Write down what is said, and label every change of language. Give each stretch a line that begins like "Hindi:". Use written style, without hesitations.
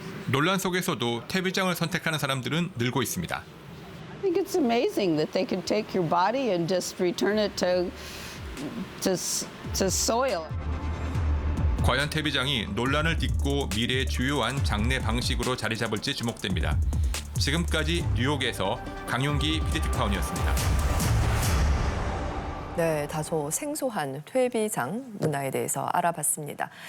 Korean: 논란 속에서도 퇴비장을 선택하는 사람들은 늘고 있습니다.
English: I think it's amazing that they can take your body and just return it to soil.
Korean: 과연 퇴비장이 논란을 딛고 미래의 주요한 장례 방식으로 자리 잡을지 주목됩니다. 지금까지 뉴욕에서 강윤기 PD특파원이었습니다. 네, 다소 생소한 퇴비장 문화에 대해서 알아봤습니다.